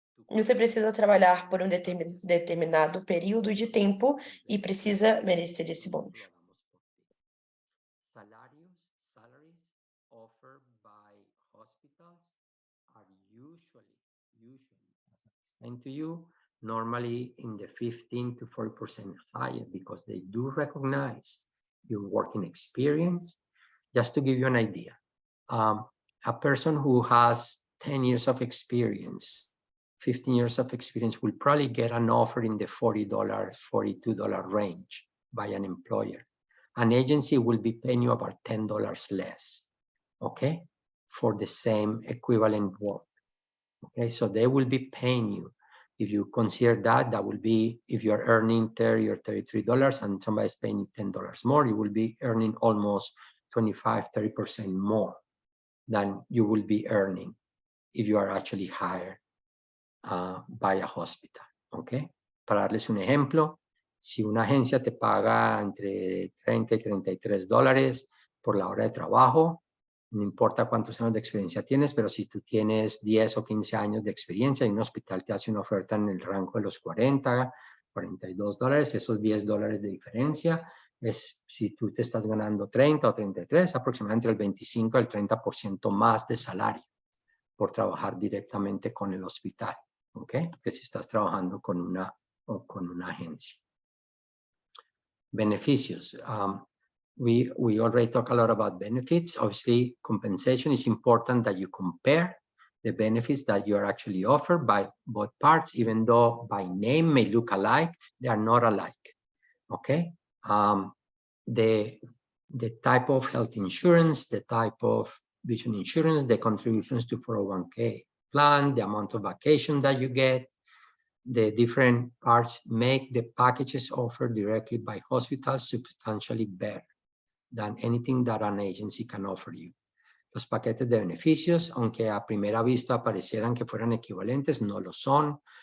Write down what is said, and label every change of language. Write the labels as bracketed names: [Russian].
[Portuguese] Você precisa trabalhar por um determinado período de tempo e precisa merecer esse bônus. [English] Salaries offered by hospitals are usually, as I explained to you, normally in the 15 to 40% higher, because they do recognize your working experience. Just to give you an idea, a person who has 10 years of experience, 15 years of experience, will probably get an offer in the $40, $42 range by an employer. An agency will be paying you about $10 less, okay, for the same equivalent work. Okay, so they will be paying you. If you consider that, that will be, if you're earning $30 or $33 and somebody's paying you $10 more, you will be earning almost 25, 30% more than you will be earning if you are actually hired by a hospital. [Spanish] Okay, para darles un ejemplo, si una agencia te paga entre 30 y $33 por la hora de trabajo, no importa cuántos años de experiencia tienes, pero si tú tienes 10 o 15 años de experiencia y un hospital te hace una oferta en el rango de los 40, $42, esos $10 de diferencia es, si tú te estás ganando 30 o 33, aproximadamente el 25 al 30% más de salario por trabajar directamente con el hospital, ¿ok? Que si estás trabajando con una agencia. Beneficios. [English] We already talked a lot about benefits. Obviously, compensation is important that you compare the benefits that you are actually offered by both parts, even though by name may look alike, they are not alike, okay? The type of health insurance, the type of vision insurance, the contributions to 401k plan, the amount of vacation that you get, the different parts make the packages offered directly by hospitals substantially better than anything that an agency can offer you. [Spanish] Los paquetes de beneficios, aunque a primera vista parecieran que fueran equivalentes, no lo son.